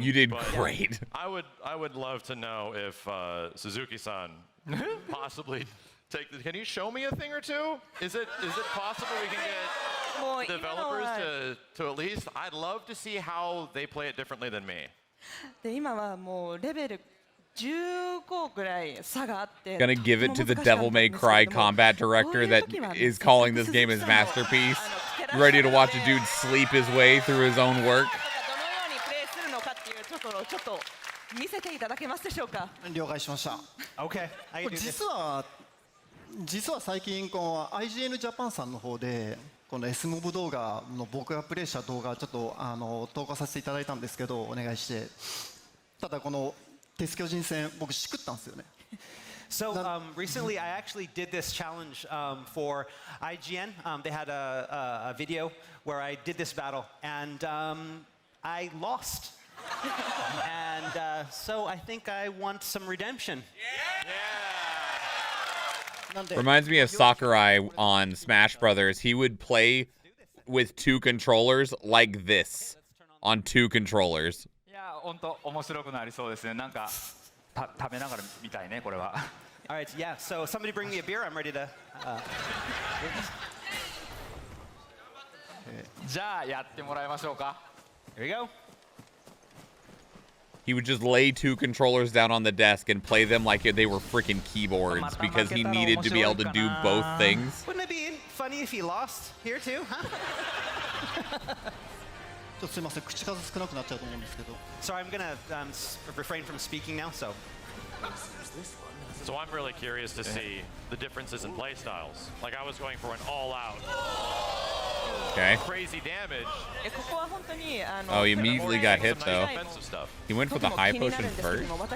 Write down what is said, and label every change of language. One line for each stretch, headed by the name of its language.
English: You did but great. I would love to know if Suzuki-san possibly can you show me a thing or two? Is it possible we can get developers to at least? I'd love to see how they play it differently than me.
Japanese: で今はもうレベル15ぐらい差があって。
English: Gonna give it to the Devil May Cry combat director that is calling this game his masterpiece. Ready to watch a dude sleep his way through his own work.
Japanese: どのようにプレイするのかっていうところをちょっと見せていただけますでしょうか。了解しました。
English: Okay.
Japanese: 実は実は最近この IGN ジャパンさんの方でこの S モブ動画の僕がプレイした動画ちょっと投稿させていただいたんですけどお願いして、ただこの鉄巨人戦僕しくったんですよね。
English: So recently, I actually did this challenge for IGN. They had a video where I did this battle, and I lost. And so I think I want some redemption. Reminds me of Sakurai on Smash Brothers. He would play with 2 controllers like this on 2 controllers.
Japanese: いや本当面白くなりそうですね。なんか食べながら見たいねこれは。
English: All right, yeah. So somebody bring me a beer. I'm ready to.
Japanese: じゃあやってもらいましょうか。
English: Here we go. He would just lay 2 controllers down on the desk and play them like they were freaking keyboards because he needed to be able to do both things. Wouldn't it be funny if he lost here too? Huh?
Japanese: ちょっとすみません、口数少なくなっちゃうと思うんですけど。
English: So I'm gonna refrain from speaking now. So. So I'm really curious to see the differences in play styles. Like I was going for an all-out, crazy damage. Oh, he immediately got hit though. He went for the high potion first.